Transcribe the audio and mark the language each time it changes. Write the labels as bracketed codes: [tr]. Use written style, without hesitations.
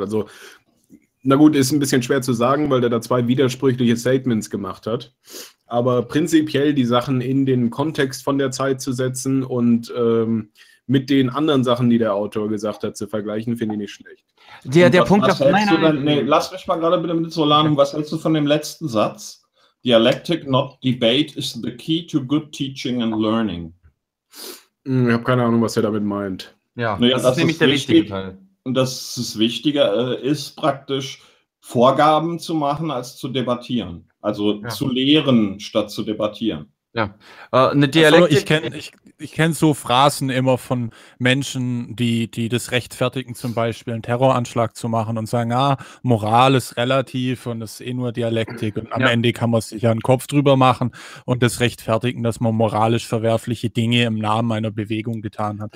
[de] Also, na gut, ist ein bisschen schwer zu sagen, weil der da zwei widersprüchliche Statements gemacht hat. Aber prinzipiell die Sachen in den Kontext von der Zeit zu setzen und mit den anderen Sachen, die der Autor gesagt hat, zu vergleichen, finde ich nicht schlecht. Der Punkt... Lass mich mal gerade bitte mit Solanum. Was hältst du von dem letzten Satz? [en] Dialectic, not debate, is the key to good teaching and learning. [de] Ich habe keine Ahnung, was er damit meint. Ja, naja, das ist nämlich der wichtige Teil. Und dass es wichtiger ist, praktisch Vorgaben zu machen, als zu debattieren. Also zu lehren, statt zu debattieren. Ja, eine Dialektik. Also ich kenne so Phrasen immer von Menschen, die das rechtfertigen, zum Beispiel einen Terroranschlag zu machen und sagen, Moral ist relativ und das ist eh nur Dialektik und am Ende kann man sich ja einen Kopf drüber machen und das rechtfertigen, dass man moralisch verwerfliche Dinge im Namen einer Bewegung getan hat.